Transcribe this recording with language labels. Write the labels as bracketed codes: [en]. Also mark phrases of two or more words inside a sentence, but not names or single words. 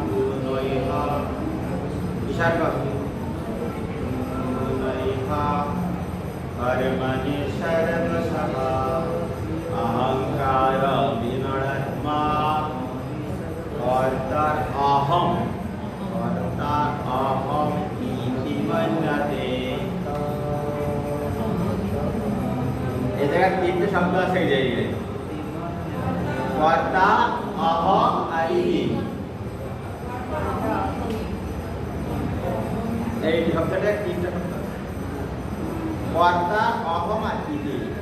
[sa] कर्माणि सर्वशः अहंकार विमूढात्मा कर्ता अहम इति मन्यते। [bn] এই জায়গায় 3টে শব্দ আছে এই জায়গায়, [sa] কর্তা অহম [bn] আর ইতি। এই শব্দটা 3টে শব্দ, [sa] কর্তা অহম [bn] আর ইতি।